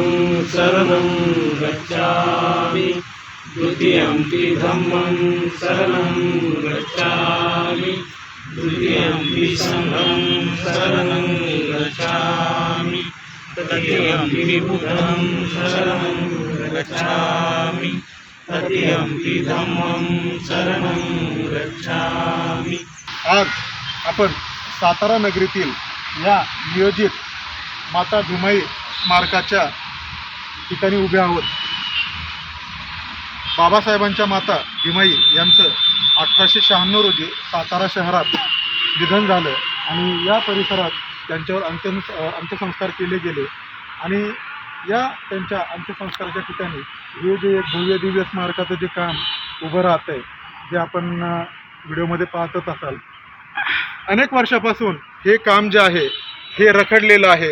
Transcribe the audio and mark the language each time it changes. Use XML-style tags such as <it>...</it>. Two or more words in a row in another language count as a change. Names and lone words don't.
<pi>शरणं गच्छामि द्वितीयंपि धम्मं शरणं गच्छामि तृतीयंपि संघं शरणं गच्छामि तृतीयंपि बुद्धं शरणं गच्छामि तृतीयंपि धम्मं शरणं गच्छामि।</pi> <mr>आज आपण सातारा नगरीतील या नियोजित माता भीमाई स्मारकाच्या ठिकाणी उभे आहोत। बाबासाहेबांच्या माता भीमाई यांचं 1896 रोजी सातारा शहरात निधन झालं आणि या परिसरात त्यांच्यावर अंत्यसंस्कार केले गेले आणि या त्यांच्या अंत्यसंस्काराच्या ठिकाणी हे जे एक भव्य दिव्य स्मारकाचं जे काम उभं राहतं आहे, जे आपण व्हिडिओमध्ये पाहतच असाल, अनेक वर्षापासून हे काम जे आहे हे रखडलेलं आहे।</mr>